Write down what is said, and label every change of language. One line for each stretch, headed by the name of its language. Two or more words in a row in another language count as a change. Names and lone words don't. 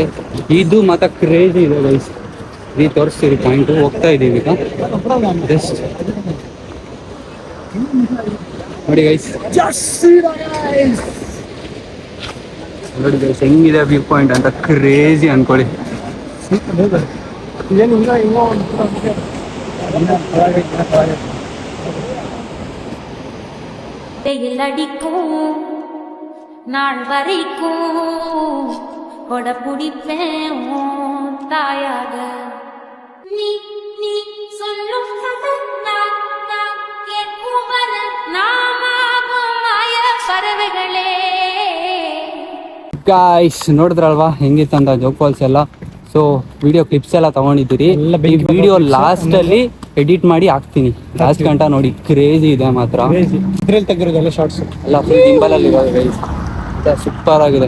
Kannada: ಇದು ಮಾತ್ರ ಕ್ರೇಜಿ ಇದೆ ಗೈಸ್, ಈ ತೋರಿಸ್ತೀರಿ ಪಾಯಿಂಟು. ಹೋಗ್ತಾ ಇದ್ದೀವಿ ಈಗ ಜಸ್ಟ್ ನೋಡಿ ಗೈಸ್, ನೋಡಿ ಗೈಸ್ ಹೆಂಗಿದೆ
English: view point
Kannada: ಅಂತ, ಕ್ರೇಜಿ ಅನ್ಕೊಳ್ಳಿ.
Tamil: வெயில் அடிக்கும் நாள் வரைக்கும் கொட பிடிப்பேன் தாயாக. நீ நீ சொல்லும் நான் கேட்கும் வர நாமாகும் மாய பறவைகளே.
Kannada: ಗಾಯ್ಸ್ ನೋಡಿದ್ರಲ್ವಾ ಹೆಂಗಿತ್ತಂತ ಜೋಗ್ ಫಾಲ್ಸ್ ಎಲ್ಲ.
English: so video clips
Kannada: ಎಲ್ಲ ತಗೊಂಡಿದ್ದೀರಿ, ಈ ವಿಡಿಯೋ ಲಾಸ್ಟ್ ಅಲ್ಲಿ ಎಡಿಟ್ ಮಾಡಿ ಹಾಕ್ತೀನಿ, ಲಾಸ್ಟ್ ಗಂಟ ನೋಡಿ. ಕ್ರೇಜಿ ಇದೆ ಮಾತ್ರ, ಇದ್ರಲ್ಲಿ ತೆಗೆದಿರೋದೆಲ್ಲ ಶಾರ್ಟ್ಸ್ ಎಲ್ಲ ಫುಲ್ ಡಿಂಬಲ್ ಅಲ್ಲಿ ಇರೋದು ಗೈಸ್, ಸೂಪರ್ ಆಗಿದೆ.